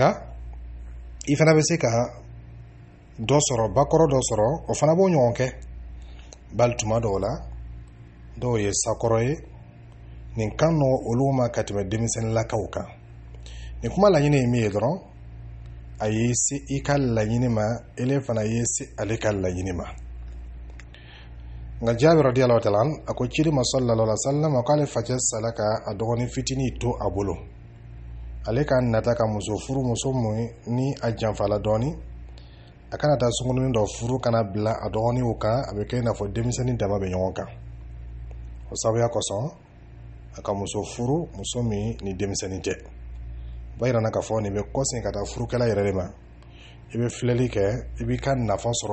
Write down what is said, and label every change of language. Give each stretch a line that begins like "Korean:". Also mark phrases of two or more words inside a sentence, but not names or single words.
Bambara: Nka i fana bɛ se ka dɔ sɔrɔ bakɔrɔ dɔ sɔrɔ o fana b'o ɲɔgɔn kɛ bali tuma dɔw la dɔw ye sakɔrɔ ye nin kan nɔgɔ olu ma ka tɛmɛ denmisɛnninlakaw kan nin kuma laɲini ye min ye dɔrɔn a ye se i ka laɲini ma ele fana ye se ale ka laɲini ma nka Jabir
Arabic: رضي الله تعالى
Bambara: a ko ciri ma
Arabic: صلى الله عليه وسلم
Bambara: k'ale facɛ sala ka a dɔgɔnin fitinin to a bolo ale ka nata ka muso furu muso mun ni a janfala dɔɔni a kana taa sunkurunin dɔ furu kana bila a dɔgɔninw kan a bɛ kɛ i n'a fɔ denmisɛnnin dama bɛ ɲɔgɔn kan o sabuya kosɔn a ka muso furu muso min ni denmisɛnnin tɛ ba yirana k'a fɔ nin bɛ kɔsen ka taa furukɛla yɛrɛ de ma i bɛ filɛli kɛ i b'i ka nafa sɔrɔ